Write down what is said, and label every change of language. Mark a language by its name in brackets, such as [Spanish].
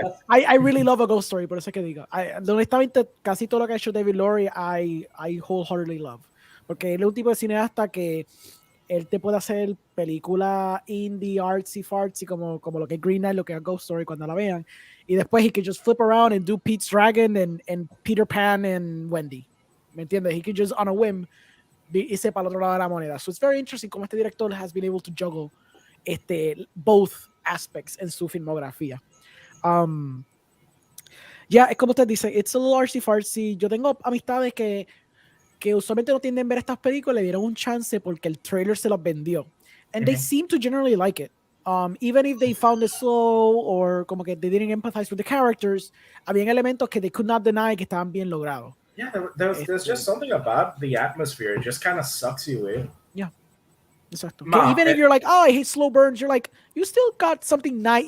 [English] I really love A Ghost Story, [Spanish] por eso es que digo. Honestamente, casi todo lo que ha hecho David Lowery, [English] I wholeheartedly love. [Spanish] Porque él es un tipo de cineasta que él te puede hacer película indie, artsy, fartsy, como lo que es Green Knight, lo que es Ghost Story cuando la vean. Y después [English] he could just flip around and do Pete's Dragon and Peter Pan and Wendy. [Spanish] ¿Me entiendes? [English] He could just on a whim [Spanish] irse para el otro lado de la moneda. [English] So it's very interesting [Spanish] como este director [English] has been able to juggle both aspects [Spanish] en su filmografía. Es como usted dice, [English] it's a little artsy fartsy. [Spanish] Yo tengo amistades que usualmente no tienden a ver estas películas, le dieron un chance porque el trailer se los vendió. [English] And they seem to generally like it. Even if they found it slow or [Spanish] como que [English] they didn't empathize with the characters, [Spanish] habían elementos que [English] they could not deny [Spanish] que estaban bien logrados. [English] Yeah, there's just something about the atmosphere. It just kind of sucks you in. [Spanish] Yeah. Exacto. [English] Even if you're like, I hate slow burns, you're like, you still got something nice.